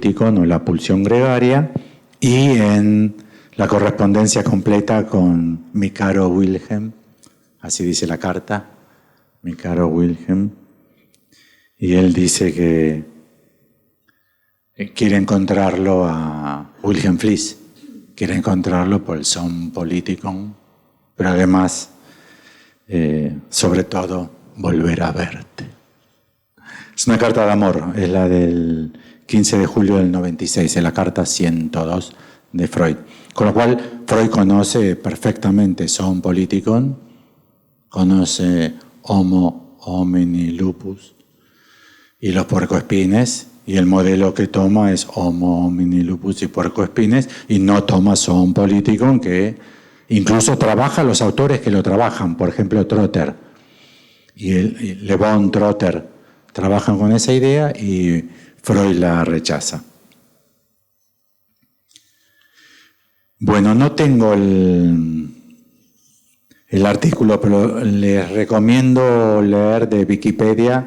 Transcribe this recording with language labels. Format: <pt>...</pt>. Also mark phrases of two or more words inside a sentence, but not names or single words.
<es>o la pulsión gregaria, y en la correspondencia completa con mi caro Wilhelm, así dice la carta, mi caro Wilhelm, y él dice que quiere encontrarlo a Wilhelm Fliess, quiere encontrarlo por el</es> <el>ζῷον πολιτικόν,</el> <es>pero además, sobre todo, volver a verte. Es una carta de amor, es la del 15 de julio del 96, es la carta 102 de Freud. Con lo cual, Freud conoce perfectamente</es> <el>ζῷον πολιτικόν,</el> <es>conoce</es> <la>Homo homini lupus</la> <es>y los puercoespines, y el modelo que toma es</es> <la>Homo homini lupus</la> <es>y puercoespines, y no toma</es> <el>ζῷον πολιτικόν,</el> <es>que incluso trabaja los autores que lo trabajan, por ejemplo Trotter y Le Bon Trotter trabajan con esa idea y Freud la rechaza. Bueno, no tengo el artículo, pero les recomiendo leer de Wikipedia.</es>